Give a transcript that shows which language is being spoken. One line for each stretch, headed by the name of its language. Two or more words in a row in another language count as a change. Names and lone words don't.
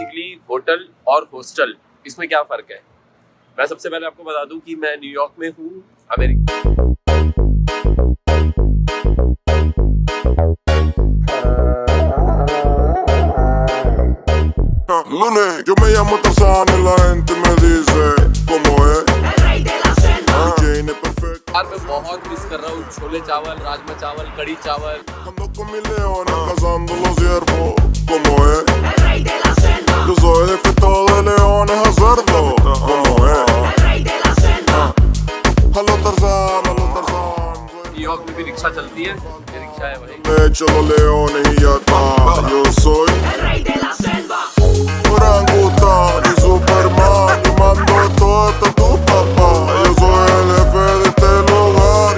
Hindi: होटल और हॉस्टल इसमें क्या फ़र्क है। मैं सबसे पहले आपको बता दूं कि मैं न्यूयॉर्क में हूँ, अमेरिका।
Spanish: Lunes, yo me llamo Tarzán y la gente me dice ¿cómo es? El rey de la selva. Jane es perfecta.
Hindi: यार मैं बहुत मिस कर रहा हूँ छोले चावल, राजमा चावल, कड़ी चावल।
Spanish: Ando con mis leones cazando los ciervos. ¿Cómo es? El rey de la selva. Yo soy jefe de leones a cerdo. ¿Cómo es? El rey de la selva. Halo Tarzán, halo Tarzán.
Hindi: न्यूयॉर्क में भी रिक्शा चलती है, ये रिक्शा है भाई।
Spanish: Le echo los leones y ya está. Yo soy el rey de la selva. Orangután y Superman. Yo mando todo hasta tu papá. Yo soy el jefe de este lugar.